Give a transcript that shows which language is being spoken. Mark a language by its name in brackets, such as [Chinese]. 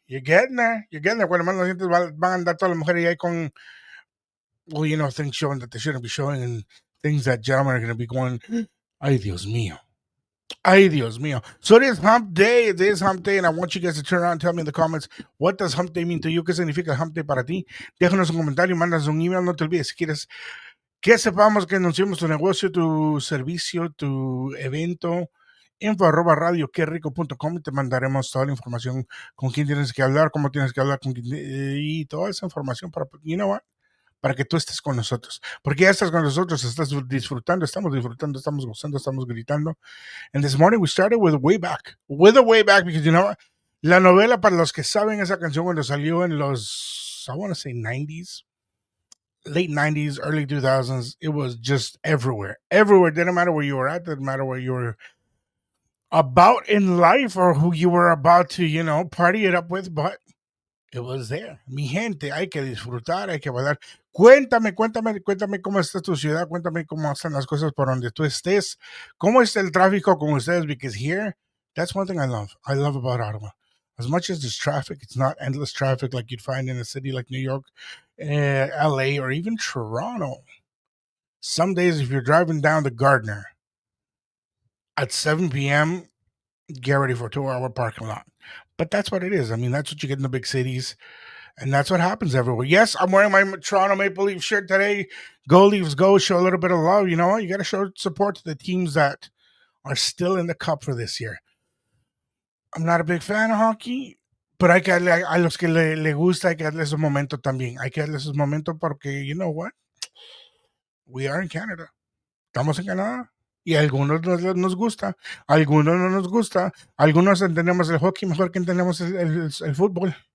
[English] You're getting there. You're getting there. [Spanish] Cuando más la gente van a andar todas las mujeres ahí con, [English] well, you know, things showing that they shouldn't be showing and things that gentlemen are going to be going, [Spanish] ay, Dios mío. Ay, Dios mío. [English] So it is hump day. It is hump day, and I want you guys to turn around and tell me in the comments, what does hump day mean to you? [Spanish] ¿Qué significa hump day para ti? Déjanos un comentario, mandas un email. No te olvides, si quieres que sepamos que anunciamos tu negocio, tu servicio, tu evento, info@radioquerico.com y te mandaremos toda la información con quién tienes que hablar, cómo tienes que hablar, con quién, y toda esa información para, [English] you know what? [Spanish] Para que tú estés con nosotros. Porque ya estás con nosotros, estás disfrutando, estamos gozando, estamos gritando. [English] And this morning we started with a way back, because you know what? [Spanish] La novela, para los que saben esa canción cuando salió en los, [English] I want to say 90s, late 90s, early 2000s, it was just everywhere. Everywhere. Didn't matter where you were at, didn't matter where you were about in life or who you were about to, you know, party it up with, but it was there. [Spanish] Mi gente, hay que disfrutar, hay que bailar. Cuéntame cómo está tu ciudad, cuéntame cómo están las cosas por donde tú estés, cómo está el tráfico con ustedes, [English] because here, that's one thing I love. I love about Ottawa. As much as there's traffic, it's not endless traffic like you'd find in a city like New York, LA, or even Toronto. Some days, if you're driving down the Gardner at 7 p.m., get ready for a 2-hour parking lot. But that's what it is. I mean, that's what you get in the big cities. And that's what happens everywhere. Yes, I'm wearing my Toronto Maple Leaf shirt today. Go Leafs, go. Show a little bit of love. You know what? You got to show support to the teams that are still in the cup for this year. I'm not a big fan of hockey, but [Spanish] hay que darle a los que le gusta, hay que darle esos momentos también. Hay que darle esos momentos porque, [English] you know what? We are in Canada. [Spanish] Estamos en Canadá. Y a algunos nos gusta, a algunos no nos gusta. Algunos entendemos el hockey mejor que entendemos el fútbol.